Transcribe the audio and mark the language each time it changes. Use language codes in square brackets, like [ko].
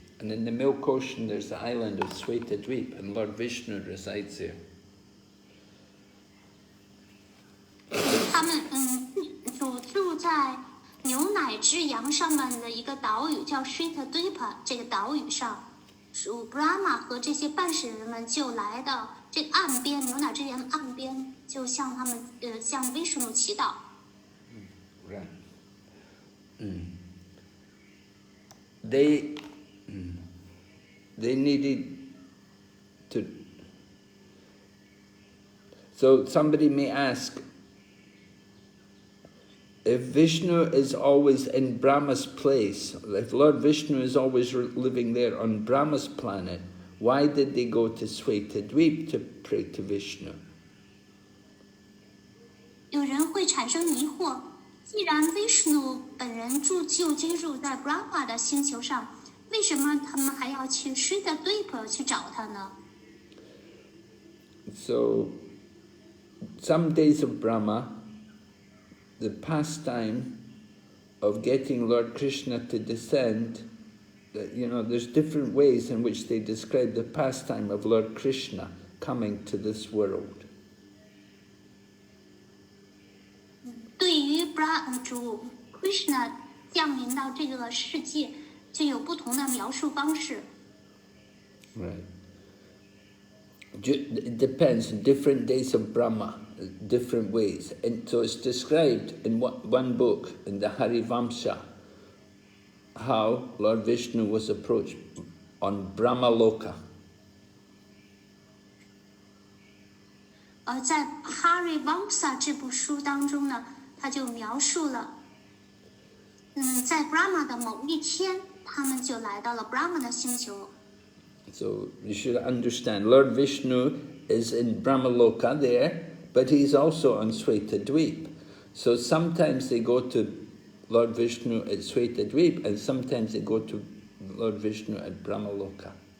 [en] And in the Milk Ocean there's the island of Swetadweep, and Lord Vishnu resides there. [zh] 他们住在牛奶之洋上面的一个岛屿叫 Shritadvipa， 这个岛屿上，属 Brahma 和这些半神人们就来到这个岸边，牛奶之洋的岸边，就向他们向 Vishnu 祈祷。 [en] Right. They needed to. So somebody may ask, if Vishnu is always in Brahma's place, if Lord Vishnu is always living there on Brahma's planet, why did they go to Swetadweep to pray to Vishnu? [zh] 有人会产生疑惑，既然 Vishnu 本人就居住在 Brahma 的星球上，为什么他们还要去 Shritadvipa 去找他呢？ [en] So, some days of Brahma, the pastime of getting Lord Krishna to descend, there's different ways in which they describe the pastime of Lord Krishna coming to this world. [zh] 对于主 Krishna 降临到这个世界，就有不同的描述方式。 [en] Right. It depends on different days of Brahma, different ways. And so it's described in one book, in the Harivamsa, how Lord Vishnu was approached on Brahmaloka. [zh] 而在 Harivamsa 这部书当中呢，他就描述了，在 Brahma 的某一天，他们就来到了 Brahma 的星球。 [en] So you should understand, Lord Vishnu is in Brahmaloka there, but he's also on Swetadweep. So sometimes they go to Lord Vishnu at Swetadweep, and sometimes they go to Lord Vishnu at Brahmaloka.